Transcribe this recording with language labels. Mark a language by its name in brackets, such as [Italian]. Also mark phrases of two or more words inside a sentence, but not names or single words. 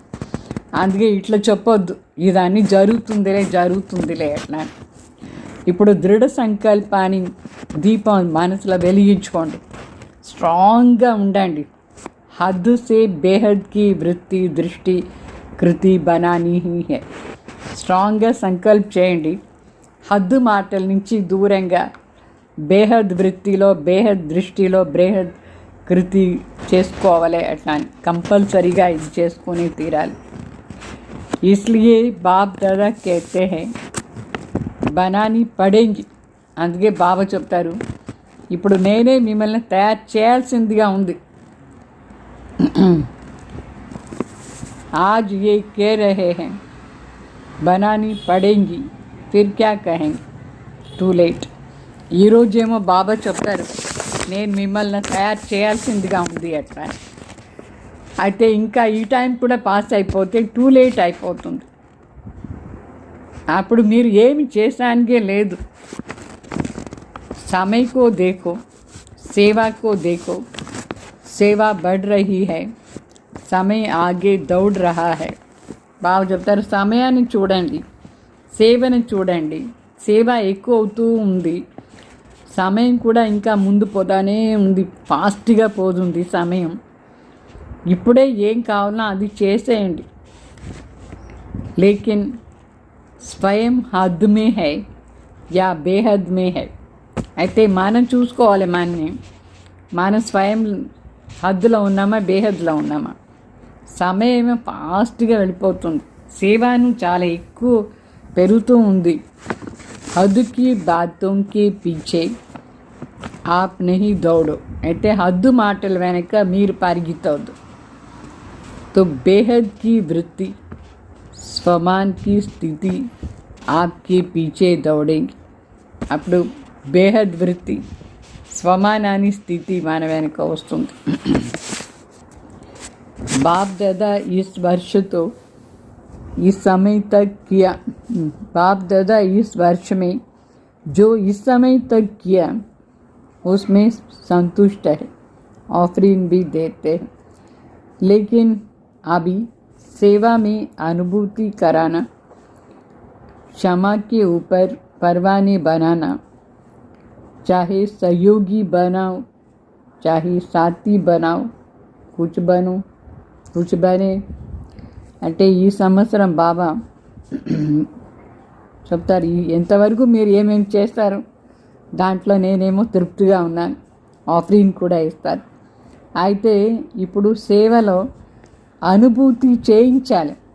[Telugu] అందుకే ఇట్లా చెప్పొద్దు, ఇదన్నీ జరుగుతుందిలే అట్లా. ఇప్పుడు దృఢ సంకల్పాన్ని దీపం మనసులో వెలిగించుకోండి, స్ట్రాంగ్గా ఉండండి. [Hindi] हद्द से बेहद की वृत्ति दृष्टि कृति बनानी है. [Telugu] స్ట్రాంగ్గా సంకల్ప చేయండి, హద్దు మాటల నుంచి దూరంగా బేహద్ వృత్తిలో బేహద్ దృష్టిలో బేహద్ కృతి చేసుకోవాలి. అట్లా కంపల్సరీగా ఇది చేసుకుని తీరాలి. [Hindi] इसलिए बाप दादा कहते हैं बनानी पड़ेगी. [Telugu] అందుకే బాబా చెప్తారు, ఇప్పుడు నేనే మిమ్మల్ని తయారు చేయాల్సిందిగా ఉంది. [Hindi] आज ये कह रहे हैं बनानी पड़ेगी फिर क्या कहेंगे [English] too late. [Telugu] ఈరోజేమో బాబా చెప్తారు నేను మిమ్మల్ని తయారు చేయాల్సిందిగా ఉంది అట్లా. అయితే ఇంకా ఈ టైం కూడా పాస్ అయిపోతే [English] too late [Telugu] అయిపోతుంది. అప్పుడు మీరు ఏమి చేసానికే లేదు. [Hindi] समय को देखो, सेवा को देखो, सेवा बढ़ रही है, समय आगे दौड़ रहा है. [Telugu] బాగా చెప్తారు, సమయాన్ని చూడండి, సేవను చూడండి, సేవ ఎక్కువ అవుతూ ఉంది, సమయం కూడా ఇంకా ముందు పోతానే ఉంది, ఫాస్ట్గా పోతుంది సమయం. ఇప్పుడే ఏం కావాలో అది చేసేయండి. [Hindi] लेकिन स्वयं हद में है या बेहद में है. [Telugu] అయితే మనం చూసుకోవాలి, మనం స్వయం హద్దులో ఉన్నామా బేహద్లో ఉన్నామా. సమయం ఫాస్ట్గా వెళ్ళిపోతుంది, సేవను చాలా ఎక్కువ పెరుగుతూ ఉంది. [Hindi] हद्द की बातों की पीछे आप नहीं दौड़ो. [Telugu] అయితే హద్దు మాటల వెనక మీరు పరిగెత్తవద్దు. [Hindi] तो बेहद की वृत्ति स्वमान की स्थिति आपके पीछे दौड़ेगी. [Telugu] అప్పుడు బేహద్ వృత్తి స్వమానాని స్థితి మన వెనక వస్తుంది. [Hindi] बाप दादा इस वर्ष तो इस समय तक किया, बाप दादा इस वर्ष में जो इस समय तक किया उसमें संतुष्ट है, ऑफरिंग भी देते हैं. लेकिन अभी सेवा में अनुभूति कराना, क्षमा के ऊपर परवाने बनाना, चाहे सहयोगी बनाओ चाहे साथी बनाओ, कुछ बनो कुछ बने. [Telugu] అంటే ఈ సంవత్సరం బాబా చెప్తారు, ఎంతవరకు మీరు ఏమేమి చేస్తారు దాంట్లో నేనేమో తృప్తిగా ఉన్నాను, ఆఫరింగ్ కూడా ఇస్తారు. అయితే ఇప్పుడు సేవలో అనుభూతి చేయించాలి.